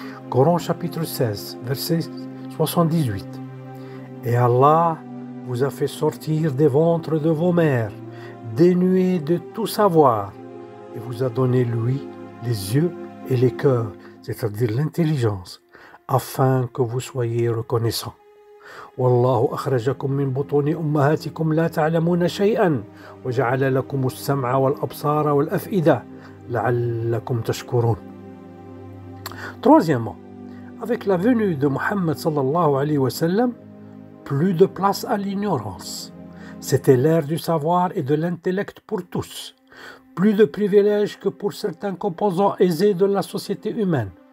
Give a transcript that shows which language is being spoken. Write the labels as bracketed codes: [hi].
[fr] Coran chapitre 16, verset 78. Et Allah vous a fait sortir des ventres de vos mères, dénués de tout savoir, et vous a donné, lui, les yeux et les cœurs, c'est-à-dire l'intelligence, afin que vous soyez reconnaissants. [ar] والله أخرجكم من بطون أمهاتكم لا تعلمون شيئا وجعل لكم السمع والأبصار والأفئدة لعلكم تشكرون. [fr] Troisièmement, avec la venue de Muhammad sallallahu alayhi wa sallam, plus de place à l'ignorance. C'était l'ère du savoir et de l'intellect pour tous. Plus de privilèges que pour certains composants aisés de la société humaine.